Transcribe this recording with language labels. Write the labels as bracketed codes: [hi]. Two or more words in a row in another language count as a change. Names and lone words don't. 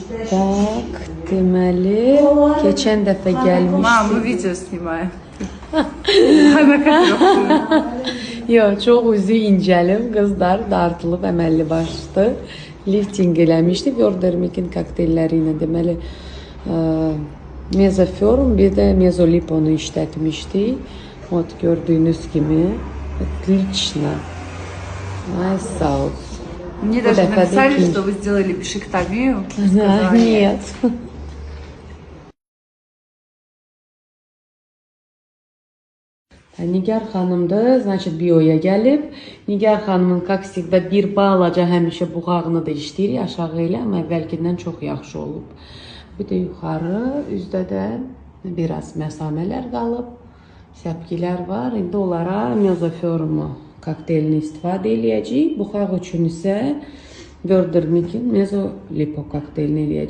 [ru] Так, [az] deməli, keçən dəfə [ru] Мам, [az] gəlmişdik. [ru] мы видео снимаем. Ana kadar. [az] Yox, çox üzü incəlib, qızlar dartılıb əməlli başlı lifting eləmişdi. Vordermikin kokteylləri ilə deməli Mezoform, bir də Mezoliponu işlətmişdik. Вот, gördüyünüz kimi. Отлично. Ay, sağ ol. [ru] Мне [az] Bu [ru] даже [az] dəfə də [ru] написали, [az] ikinci. [ru] что вы сделали бишектомию. Да, нет. [az] Nigar xanımdır, значит bioya gəlib. Nigar xanımın [ru] как всегда [az] bir balaca həmişə buğağını da işləyir aşağı ilə, amma əvvəlkindən çox yaxşı olub. Bir də yuxarı, üzdə də biraz məsamələr qalıb. Səpkilər var. İndi onlara Mezoformu kokteylini istifadə eləyəcəyik. Buxaq üçün isə Vordermikin Mezolipo kokteylini eləyəcəyik.